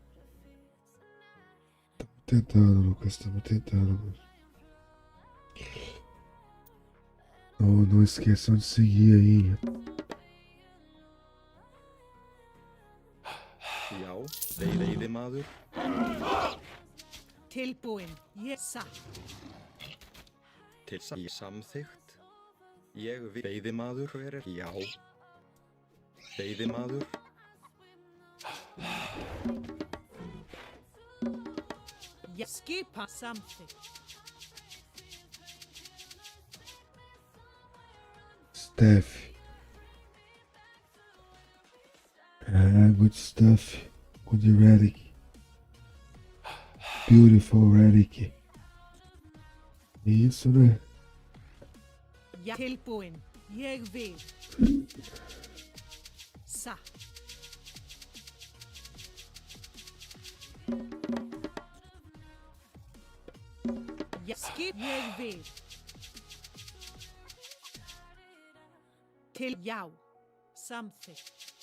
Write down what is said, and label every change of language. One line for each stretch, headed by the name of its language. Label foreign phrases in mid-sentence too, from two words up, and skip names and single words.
Portuguese: Estamos tentando, Lucas. Estamos tentando, mano. Não esqueçam de seguir aí.
Icelandic: Já, veiðimaður. Tilbúin, ég satt. Til í samþykkt. Ég veiðimaður, hver er? Já. Veiðimaður. Ég skipa samþykkt.
English: Steph. Good stuff. Good relic. Beautiful relic.
Portuguese: Isso, né?
Icelandic: Já tilbúin, ég vil. Satt. Ég skip, ég vil. Til já, samþykkt.